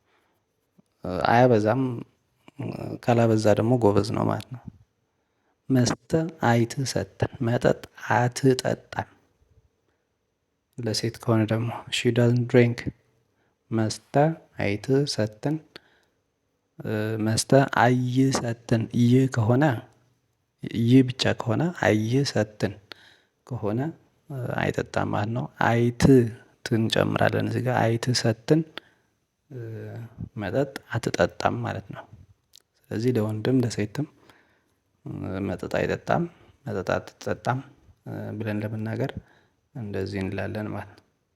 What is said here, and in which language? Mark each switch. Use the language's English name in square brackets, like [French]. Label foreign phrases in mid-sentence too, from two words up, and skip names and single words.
[Amharic] አያበዛም ካላበዛ ደግሞ ጎበዝ ነው ማለት ነው። [Tigrinya] መስተ አይትሰጥን [Amharic] መጠጥ አትጠጣም። ለሴት ከሆነ ደግሞ [English] she doesn't drink [Tigrinya] መስተ አይትሰጥን መስተ አይሰጥን [Amharic] ይ ከሆነ ይ ብቻ ከሆነ አይሰጥን ከሆነ አይጠጣም ማለት ነው። አይት እንጨምራለን እዚህ ጋር አይትሰጥን መጠጥ አትጠጣም ማለት ነው። ስለዚህ ለወንድም ለሴትም መጠጥ አይጠጣም መጠጥ አትጠጣም ብለን ለመናገር እንደዚህ እንላለን ማለት ነው።